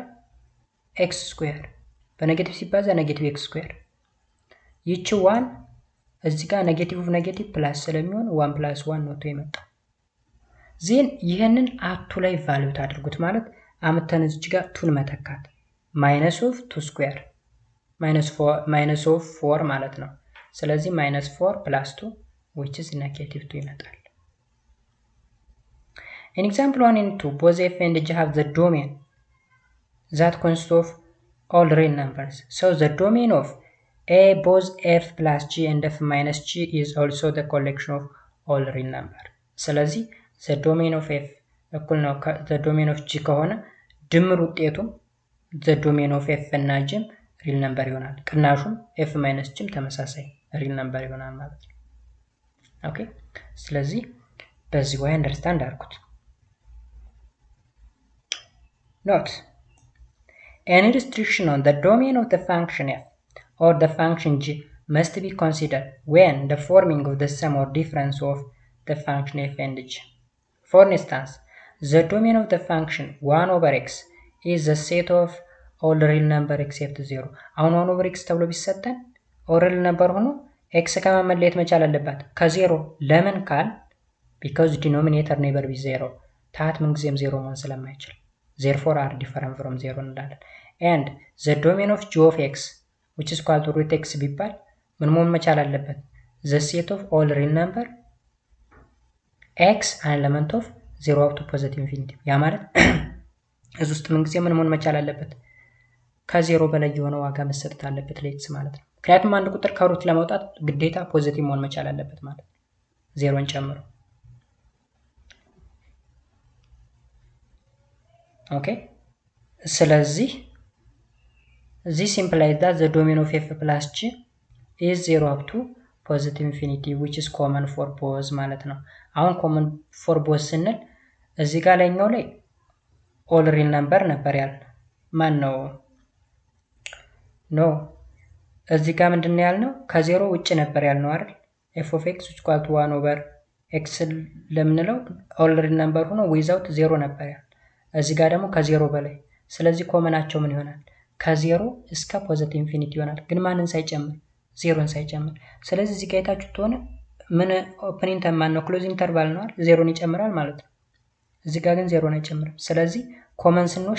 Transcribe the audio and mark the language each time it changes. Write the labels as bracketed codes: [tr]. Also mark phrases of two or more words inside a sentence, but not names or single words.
[am] x ስኩዌር በኔጌቲቭ ሲባዛ ኔጌቲቭ x ስኩዌር ይቺ 1 እዚህ ጋር [en] negative negative plus [am] ስለሚሆን 1 + 1 ነው የመጣ። ዜን ይሄንን አቱ ላይ ቫልዩ ታድርጉት ማለት አምተን እዚህ ጋር 2 መተካት [en] minus of 2 square minus of 4 [am] ማለት ነው። ስለዚህ ማይነስ 4 + 2 [en] which is negative 2 [am] ይመጣል። [en] In example 1 and 2 both f and g have the domain that consists of all real numbers. So the domain of A both f plus g and f minus g is also the collection of all real number ስለዚህ the domain of f [am] እኩል ነው [en] the domain of g [am] ከሆነ ድምር ውጤቱም [en] the domain of f እና g real number [am] ይሆናል ቅናሹም [en] f minus g ተመሳሳይ real number [am] ይሆናል ማለት ነው ኦኬ ስለዚህ በዚህ [en] way understand አድርጉት note any restriction on the domain of the function f or the function g must be considered when the forming of the sum or difference of the function f and g. For instance, the domain of the function 1 over x is the set of all real number except 0. አሁን 1 over x [am] ተብሎ ቢሰጠን [en] all real number [am] ሆኖ x ከመመለየት መቻል አለባት ከ0 ለምን ካል [en] because denominator never be 0 [am] ታህት ምንጊዜም 0 መሆን ስለማይችል [en] therefore are different from 0 እንላለን and the domain of g of x which is equal to root x [am] ቢባል ምን መሆን መቻል አለበት [en] the set of all real number x an element of 0 up to positive infinity [am] ያ ማለት እዚህ ውስጥ ምን ጊዜ ምን መሆን መቻል አለበት ከ0 በላይ የሆነ ዋጋ መሰጠት አለበት ለx ማለት ነው ምክንያቱም አንድ ቁጥር ከሩት ለማውጣት ግዴታ ፖዚቲቭ መሆን መቻል አለበት ማለት ነው 0ን ጨምሮ ኦኬ ስለዚህ [en] this implies that the domain of f plus g is 0 up to positive infinity which is common for both [am] ማለት ነው አሁን [en] common for both [am] ስንል እዚህ ጋር ላይኛው ላይ [en] all real number [am] ነበር ያል ማን ነው ኖ እዚህ ጋር ምንድነው ያልነው ከ0 ውጪ ነበር ያልነው አይደል [en] f of x is equal to 1 over x [am] ለምንለው [en] all real number [am] ሆኖ [en] without 0 [am] ነበር ያል እዚህ ጋር ደግሞ ከ0 በላይ ስለዚህ ኮመናቸው ምን ይሆናል ከ0 እስከ [en] positive infinity [am] ይሆናል ግን ማንን ሳይጨምር 0ን ሳይጨምር ስለዚህ እዚህ ጋር የታችሁት ሆነ ምን ኦፕን ኢንተርቫል ነው [en] close interval [am] ነው 0ን ይጨምራል ማለት ነው እዚህ ጋር ግን 0ን አይጨምርም ስለዚህ ኮመን ስንወስድ